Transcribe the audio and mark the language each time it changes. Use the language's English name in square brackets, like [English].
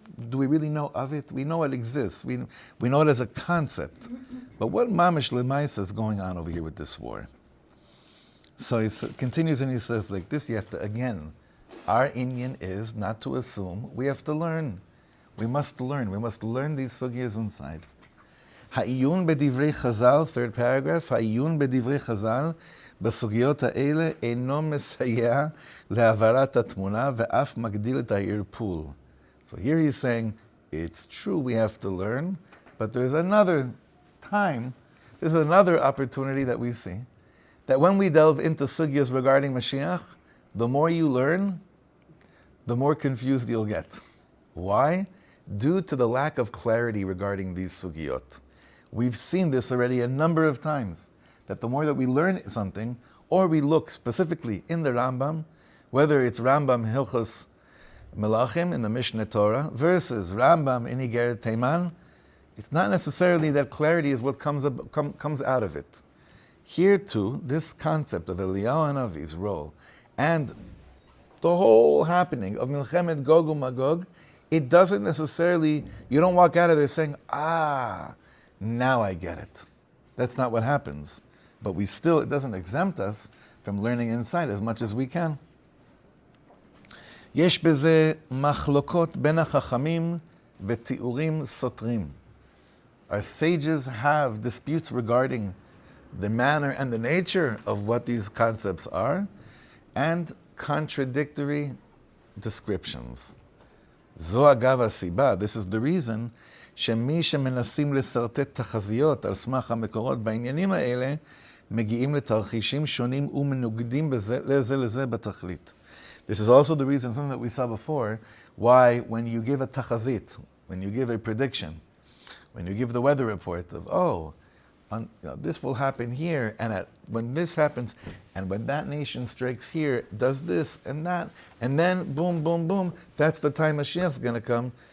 [English] do we really know of it? We know it exists. We know it as a concept. But what mamish lemaisa is going on over here with this war? So he continues and he says like this, you have to, again, our Inyan is not to assume, we have to learn. We must learn. We must learn these sugyas inside. [Hebrew] Ha'iyun b'divrei Chazal, [English] third paragraph, [Hebrew] ha'iyun b'divrei Chazal, בסוגיות האלה אינו מסייע להעברת התמונה ואף מגדיל את הערפול. [English] So here he's saying, it's true we have to learn, but there's another time, there's another opportunity that we see, that when we delve into sugyas regarding Mashiach, the more you learn, the more confused you'll get. Why? Due to the lack of clarity regarding these sugyot. We've seen this already a number of times, that the more that we learn something, or we look specifically in the Rambam, whether it's Rambam Hilchos Melachim in the Mishneh Torah versus Rambam in Igeret Teiman, it's not necessarily that clarity is what comes out of it. Here too, this concept of Eliyahu Hanavi's role and the whole happening of Milchemet Gog UMagog, it doesn't necessarily, you don't walk out of there saying, now I get it. That's not what happens. But we still, it doesn't exempt us from learning inside as much as we can. [Hebrew] יש בזה מחלוקות בין החכמים ותיאורים סותרים. [English] Our sages have disputes regarding the manner and the nature of what these concepts are, and contradictory descriptions. [Hebrew] זו אגב הסיבה, [English] this is the reason, [Hebrew] שמי שמנסים לסרטט תחזיות על סמך המקורות בעניינים האלה, מגיעים לתרחישים שונים ומנוגדים לזה לזה בתכלית. [English] This is also the reason, something that we saw before, why when you give a tachazit, when you give a prediction, when you give the weather report of, this will happen here, and when this happens, and when that nation strikes here, does this and that, and then boom, boom, boom, that's the time Mashiach's going to come.